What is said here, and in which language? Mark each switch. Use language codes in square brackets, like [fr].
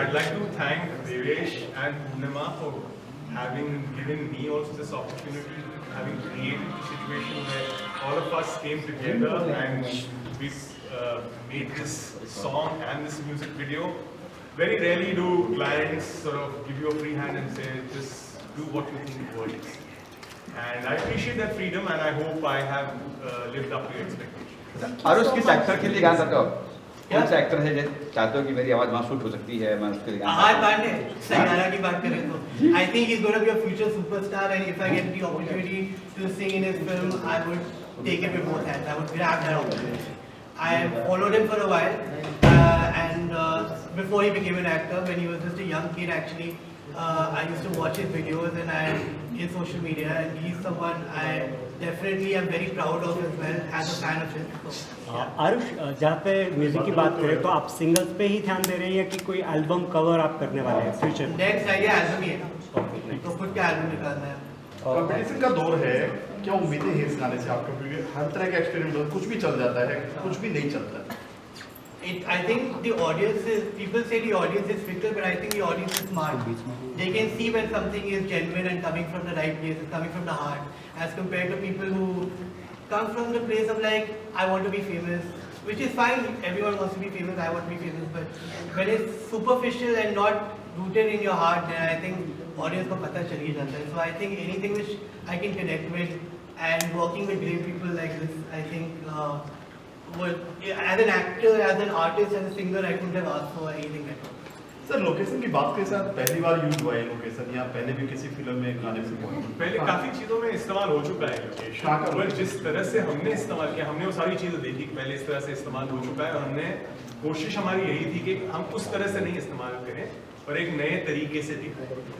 [en] I'd like to thank Devesh and Purnima for having given me also this opportunity, having created the situation where all of us came together and we made this song and this music video. Very rarely do clients sort of give you a free hand and say, just do what you think works. And I appreciate that freedom, and I hope I have lived up to your expectations. [hi] Aarush किस actor के लिए गाना चाहते हो आप? कौन सा actor है जो चाहते हो कि मेरी आवाज वहाँ शूट हो सकती है, मैं उसके लिए गाना [en] Ahaan Panday Saiyaara [hi] की बात करें तो [en] I think he's going to be a future superstar, and if I get the opportunity to sing in his film, I would take it with both hands. I would grab that opportunity. I followed him for a while, and before he became an actor, when he was just a young kid actually, I used to watch his videos and in social media, and he's someone I definitely am very proud of as well as a fan of him. So, [hi] Aarush, जहाँ पे music की बात करें तो आप singles पे ही ध्यान दे रहे हैं या कि कोई एल्बम कवर आप करने वाले हैं फ्यूचर में? नेक्स्ट आइडिया एल्बम ही है, तो खुद का एल्बम निकालना है। कंपटीशन का दौर है, क्या उम्मीदें हैं इस गाने से आपका? क्योंकि हर तरह का एक्सपेरिमेंट, कुछ भी चल जाता है, कुछ भी नहीं चलता है। [en] I think the audience is, people say the audience is fickle, but I think the audience is smart. They can see when something is genuine and coming from the right place, it's coming from the heart, as compared to people who come from the place of I want to be famous, which is fine, everyone wants to be famous, I want to be famous, but when it's superficial and not rooted in your heart, then I think audience [hi] ko pata chal hi jata hai. [en] So I think anything which I can connect with, and working with great people like this, I think as an actor, as an artist, as a singer, I couldn't have asked for anything better. [hi] Sir location की बात के साथ पहली बार use हुआ है location या पहले भी किसी फिल्म में गाने से पहले काफी चीजों में इस्तेमाल हो चुका है लोकेशन, पर जिस तरह से हमने इस्तेमाल किया, हमने वो सारी चीजें देखी कि पहले इस तरह से इस्तेमाल हो चुका है, और हमने कोशिश हमारी यही थी कि हम उस तरह से नहीं इस्तेमाल करें और एक नए तरीके से दिखाएं।